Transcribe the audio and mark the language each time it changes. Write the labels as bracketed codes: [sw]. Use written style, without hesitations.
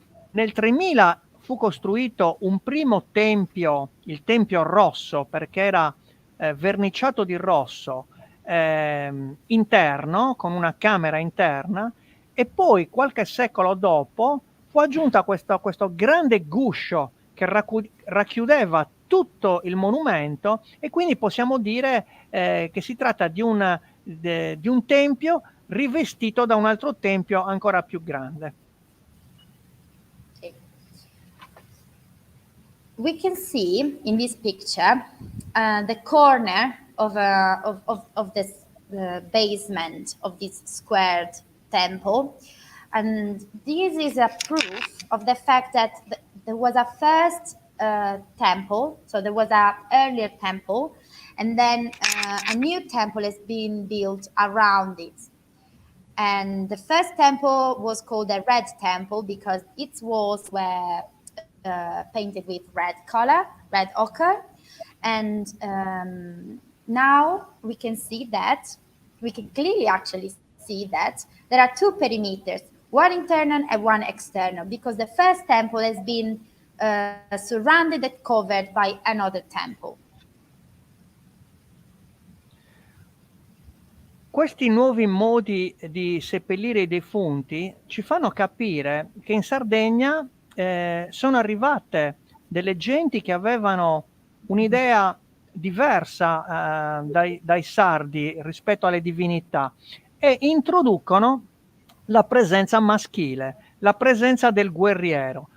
[it] nel 3000 fu costruito un primo tempio, il Tempio Rosso, perché era verniciato di rosso, interno, con una camera interna, e poi qualche secolo dopo fu aggiunta questo grande guscio che racchiudeva tutto il monumento, e quindi possiamo dire che si tratta di un tempio rivestito da un altro tempio ancora più grande. [en] We can see in this picture the corner of this basement of this squared temple, and this is a proof of the fact that there was a first temple, so there was an earlier temple, and then a new temple has been built around it. And the first temple was called the Red Temple because its walls were painted with red color, red ochre. And now we can see that, we can clearly actually see that there are two perimeters, one internal and one external, because the first temple has been surrounded and covered by another temple. [it] Questi nuovi modi di seppellire i defunti ci fanno capire che in Sardegna sono arrivate delle genti che avevano un'idea diversa dai sardi rispetto alle divinità e introducono la presenza maschile, la presenza del guerriero.